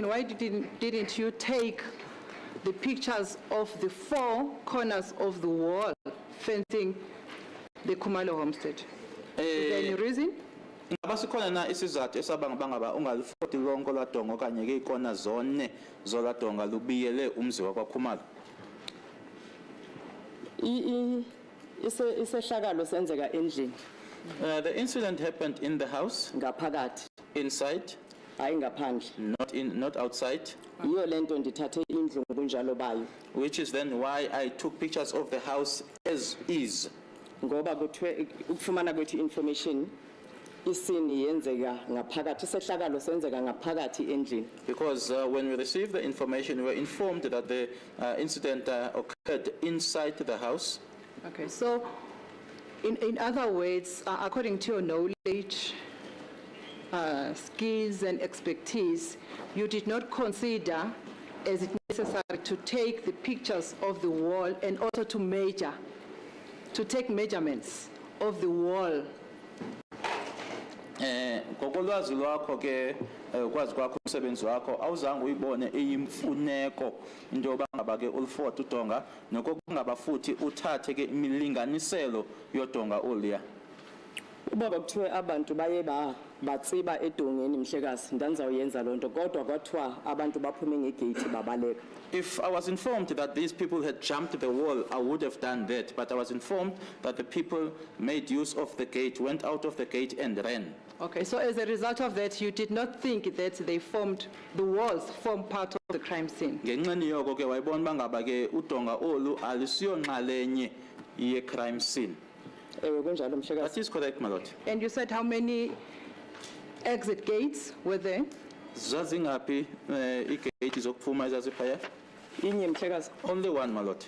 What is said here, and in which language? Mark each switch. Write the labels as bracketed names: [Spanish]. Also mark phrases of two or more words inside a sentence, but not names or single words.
[English] Why didn't you take the pictures of the four corners of the wall fencing the Khumalo homestead? Is there any reason? [Xhosa] Ngaba sikhona na isizathu esabangaba ungalifoti lonke lwadonga okanye ke ikona zone zoladonga lubiyele umzi wakwaKhumalo? Isehlakalo senzeka endlini [English] The incident happened in the house, [Xhosa] ngaphakathi [English] inside, [Xhosa] hayi ngaphandle [English] not outside, [Xhosa] yiyo lento ndithathe indlu ngobunjalo bayo [English] which is then why I took pictures of the house as is. [Xhosa] ngoba kuthiwe ukufumana kwethu information isini yenzeka ngaphakathi isehlakalo senzeka ngaphakathi endlini [English] Because when we received the information, we were informed that the incident occurred inside the house. Okay, so in other words, according to your knowledge, skills and expertise, you did not consider as it necessary to take the pictures of the wall and also to take measurements of the wall. [Xhosa] Ngokolwazi lwakho ke kwazi kwakho umsebenzi wakho awuzange uyibone eyimfuneko into yoba ngaba ke ulifota udonga nokungaba futhi uthathe ke imilinganiselo yodonga oluya. ubaba kuthiwe abantu baye batsiba edongeni mhlekazi ndanizawuyenza loo nto kodwa kwathiwa abantu baphume ngegate babaleka [English] If I was informed that these people had jumped the wall, I would have done that. But I was informed that the people made use of the gate, went out of the gate and ran. Okay, so as a result of that, you did not think that the walls form part of the crime scene. [Xhosa] Ngenxeni yoko ke wayibona bangaba ke udonga olu alusiyonxalenye ye [English] crime scene. [Xhosa] ewe kunjalo mhlekazi [English] That is correct, my lord. And you said how many exit gates were there? [Xhosa] Zazingaphi igate zokuphuma ezaziphaya? inye mhlekazi [English] Only one, my lord.